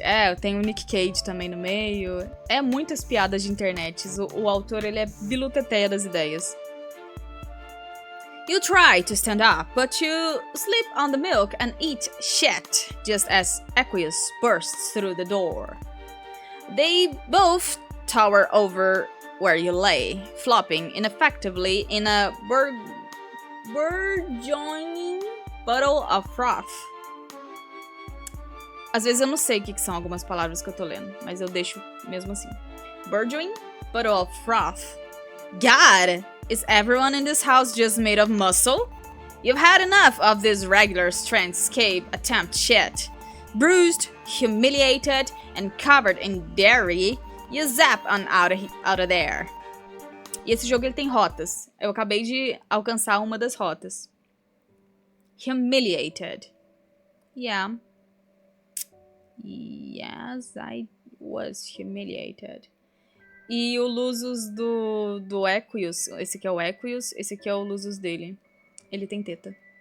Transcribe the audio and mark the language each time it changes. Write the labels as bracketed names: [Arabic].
[Portuguese] Eu tenho o Nick Cage também no meio. É muitas piadas de internet. O autor, ele é biluteteia das ideias. [English] You try to stand up, but you slip on the milk and eat shit, just as Aqueous bursts through the door. They both tower over where you lay, flopping ineffectively in a burgeoning puddle of froth. [Portuguese] Às vezes eu não sei o que são algumas palavras que eu tô lendo, mas eu deixo mesmo assim. [English] Burgeoning puddle of froth. God! Is everyone in this house just made of muscle? You've had enough of this regular strength escape attempt shit. Bruised, humiliated, and covered in dairy, you zap on out of there. [Portuguese] E esse jogo ele tem rotas. Eu acabei de alcançar uma das rotas. [English] Humiliated. Yeah. Yes, I was humiliated. [Portuguese] E o Lusus do Aqueous, esse aqui é o Aqueous, esse aqui é o Lusus dele. Ele tem teta.